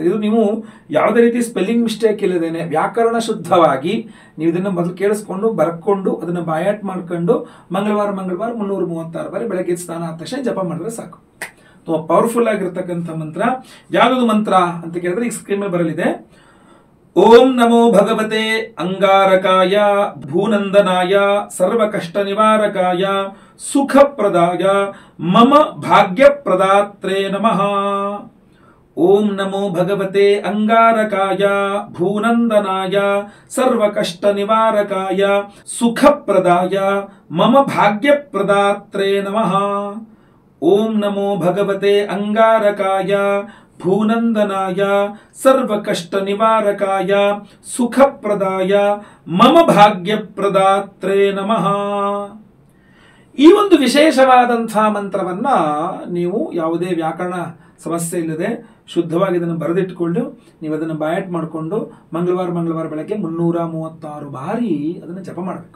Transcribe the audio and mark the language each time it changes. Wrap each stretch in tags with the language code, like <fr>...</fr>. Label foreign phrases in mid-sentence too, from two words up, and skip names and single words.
<kn>ಇದು ನೀವು ಯಾವುದೇ ರೀತಿ</kn> <en>spelling mistake</en> <kn>ಇಲ್ಲದೇನೆ ವ್ಯಾಕರಣ ಶುದ್ಧವಾಗಿ ನೀವು ಇದನ್ನು ಮೊದಲು ಕೇಳಿಸ್ಕೊಂಡು ಬರ್ಕೊಂಡು ಅದನ್ನು ಬಾಯಾಟ್ ಮಾಡ್ಕೊಂಡು ಮಂಗಳವಾರ 336 ಬಾರಿ ಬೆಳಗ್ಗೆ ಸ್ನಾನ ಆದ ತಕ್ಷಣ ಜಪ ಮಾಡಿದ್ರೆ ಸಾಕು. ತುಂಬ ಪವರ್ಫುಲ್ ಆಗಿರ್ತಕ್ಕಂಥ ಮಂತ್ರ. ಯಾವುದು ಮಂತ್ರ ಅಂತ ಕೇಳಿದ್ರೆ ಈ ಸ್ಕ್ರೀನ್ ಮೇಲೆ ಬರಲಿದೆ.</kn> <sa>ಓಂ ನಮೋ ಭಗವತೆ ಅಂಗಾರಕಾಯ ಭೂನಂದನಾಯ ಸರ್ವಕಷ್ಟ ನಿವಾರಕಾಯ ಸುಖಪ್ರದಾಯ ಮಮ ಭಾಗ್ಯಪ್ರದಾತ್ರೇ ನಮಃ. ಓಂ ನಮೋ ಭಗವತೆ ಅಂಗಾರಕಾಯ ಭೂನಂದನಾಯ ಸರ್ವಕಷ್ಟ ನಿವಾರಕಾಯ ಸುಖಪ್ರದಾಯ ಮಮ ಭಾಗ್ಯಪ್ರದಾತ್ರೇ ನಮಃ. ಓಂ ನಮೋ ಭಗವತೆ ಅಂಗಾರಕಾಯ ಭೂನಂದನಾಯ ಸರ್ವಕಷ್ಟ ನಿವಾರಕಾಯ ಸುಖಪ್ರದಾಯ ಮಮ ಭಾಗ್ಯಪ್ರದಾತ್ರೇ ನಮಃ.</sa> <kn>ಈ ಒಂದು ವಿಶೇಷವಾದಂತಹ ಮಂತ್ರವನ್ನ ನೀವು ಯಾವುದೇ ವ್ಯಾಕರಣ ಸಮಸ್ಯೆ ಇಲ್ಲದೆ ಶುದ್ಧವಾಗಿ ಇದನ್ನು ಬರೆದಿಟ್ಟುಕೊಂಡು ನೀವು ಅದನ್ನು ಬಾಯಾಟ್ ಮಾಡಿಕೊಂಡು ಮಂಗಳವಾರ ಬೆಳಗ್ಗೆ 336 ಬಾರಿ ಅದನ್ನು ಜಪ ಮಾಡಬೇಕು.</kn>